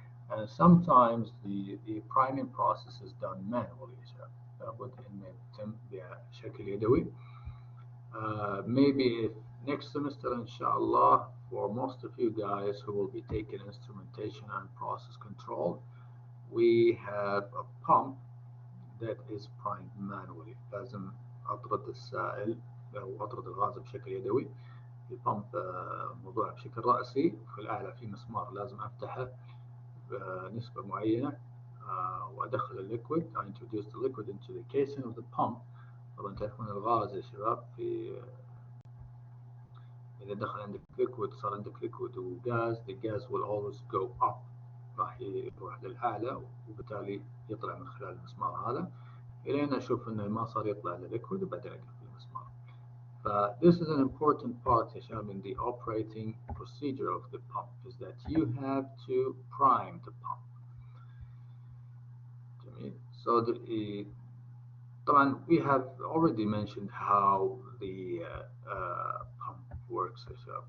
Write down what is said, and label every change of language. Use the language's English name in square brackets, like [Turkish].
[English] And sometimes the priming process is done manually [Arabic] يا شباب, لابد إنه يتم بشكل يدوي. [English] Maybe if next semester inshallah, for most of you guys who will be taking instrumentation and process control, we have a pump that is primed manually. [Arabic] لازم أطرد السائل أو أطرد الغاز بشكل يدوي. البامب موضوع بشكل رأسي, في الأعلى في مسمار لازم أفتحه بنسبة معينة وأدخل الليكويد. [English] I introduce the liquid into the casing of the pump. [Arabic] طبعا تعرفون الغاز يا شباب, في إذا دخل عندك liquid صار عندك liquid وغاز, [English] the gas will always go up, [Arabic] راح يروح للأعلى وبالتالي يطلع من خلال المسمار هذا إلين أشوف إنه ما صار يطلع للliquid وبعدين أقفل المسمار. [English] This is an important part [Arabic] يا شباب [English] in the operating procedure of the pump, is that you have to prime the pump. So [Arabic] طبعا [English] we have already mentioned how the pump works [Arabic] يا شباب.